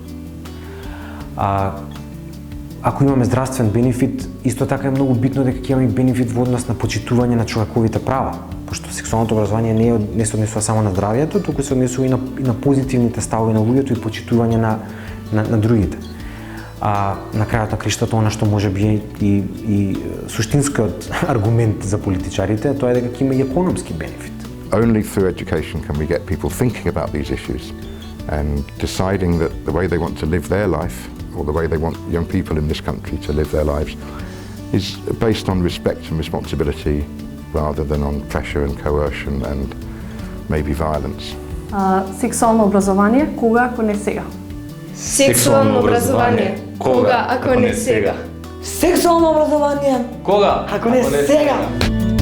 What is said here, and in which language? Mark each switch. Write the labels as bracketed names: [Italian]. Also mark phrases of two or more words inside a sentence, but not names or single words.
[Macedonian] Ако имаме здравствен бенефит, исто така е многу битно дека ќе имаме бенефит во однос на почитување на човековите права, пошто сексуалното образование не се однесува само на здравието, туку се однесува и на позитивните ставови на луѓето и почитување на другите. На крајот на криштата, она што може би и суштинскиот аргумент за политичарите, тоа е дека ќе има и економски бенефит. [English] Only through education can we get people thinking about these issues and deciding that the way they want to live their life, or the way they want young people in this country to live their lives, is based on respect and responsibility rather than on pressure and coercion and maybe violence. [Macedonian] Сексуално образование, кога ако не сега? Сексуално образование, кога ако не сега? Сексуално образование, кога ако не сега?